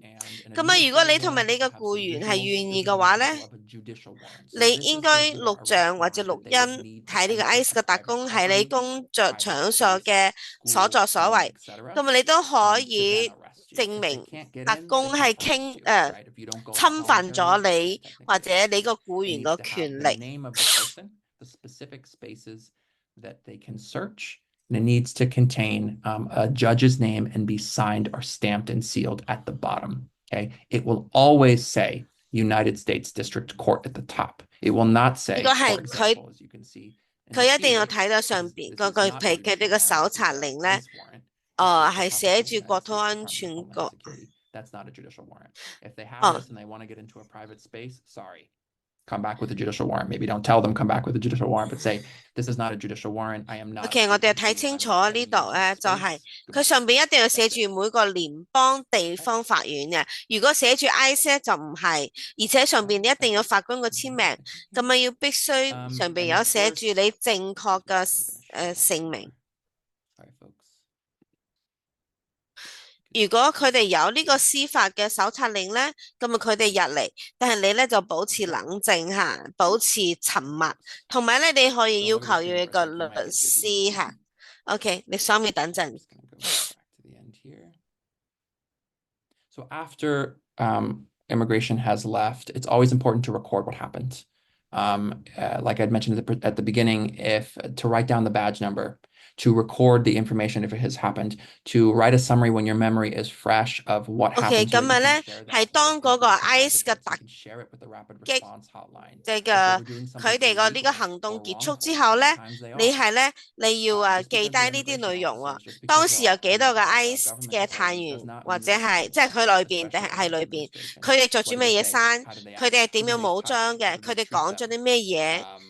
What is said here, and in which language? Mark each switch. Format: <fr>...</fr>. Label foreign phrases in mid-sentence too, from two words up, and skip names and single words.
<yue>咁啊，如果你同埋你嘅僱員係願意嘅話咧，你應該錄像或者錄音睇呢個 ICE 嘅特工喺你工作場所嘅所作所為，咁啊你都可以證明特工係侵犯咗你或者你個僱員嘅權利。</yue> <en>And it needs to contain a judge's name and be signed or stamped and sealed at the bottom. Okay, it will always say United States District Court at the top. It will not say.</en> <yue>如果係佢一定要睇到上邊嗰個譬如佢哋嘅搜查令咧，係寫住國土安全局。</yue> <en>That's not a judicial warrant. If they have this and they want to get into a private space, sorry. Come back with a judicial warrant. Maybe don't tell them come back with a judicial warrant, but say this is not a judicial warrant. I am not.</en> <yue>OK， 我哋睇清楚呢度咧，就係佢上邊一定要寫住每個聯邦地方法院嘅。如果寫住 ICE 咧就唔係，而且上邊你一定要法官個簽名，咁啊要必須上邊有寫住你正確嘅姓名。如果佢哋有呢個司法嘅搜查令咧，咁啊佢哋入嚟，但係你咧就保持冷靜嚇，保持沉默，同埋咧你可以要求要一個律師嚇。OK， 你稍微等陣。</yue> <en>So after immigration has left, it's always important to record what happened. Like I'd mentioned at the beginning, to write down the badge number, to record the information if it has happened, to write a summary when your memory is fresh of what happened.</en> <yue>OK， 咁啊咧係當嗰個 ICE 嘅突擊佢哋個呢個行動結束之後咧，你要記低呢啲內容喎。當時有幾多個 ICE 嘅探員或者係即係佢裏邊定係裏邊，佢哋着住咩嘢衫，佢哋係點樣武裝嘅，佢哋講咗啲咩嘢。</yue>